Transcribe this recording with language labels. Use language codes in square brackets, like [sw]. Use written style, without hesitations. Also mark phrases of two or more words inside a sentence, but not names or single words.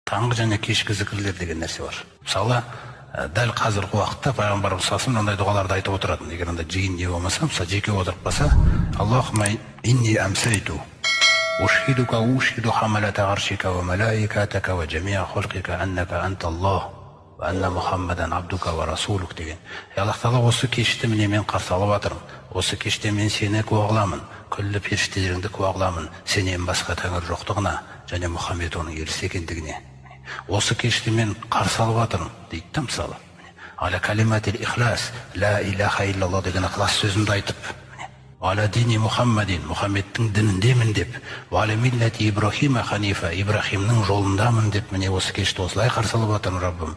[kk] таңғы және кешкі зікірлер деген нәрсе бар. Мысалы, дәл қазіргі уақытта пайғамбарымыз [ar] صلى الله عليه وسلم [kk] мындай дұғаларды айтып отыратын. Егер анда жиын не болмаса, мысалы жеке отырып қалса, [ar] اللهم إني أمسيت أشهدك أشهد حملة عرشك وملائكتك وجميع خلقك أنك أنت الله وأن محمدا عبدك ورسولك [kk] деген. Аллах Тағала, осы кешті міне мен қарсы алып жатырмын. Осы кеште мен сені куә қыламын, күллі періштелеріңді куә қыламын, сенен басқа тәңір жоқтығына және Мұхаммед оның елшісі екендігіне. Осы кешті мен қарсы алып жатырмын дейді да, мысалы. [ar] على كلمة الإخلاص، لا إله إلا الله [kk] деген ықылас сөзімді айтып, [ar] على دين محمد, [kk] Мұхаммедтің дініндемін деп, [ar] على ملة إبراهيم حنيفا, [kk] Ибрахимнің жолындамын деп, міне осы кешті осылай қарсы алып жатырмын, Раббым.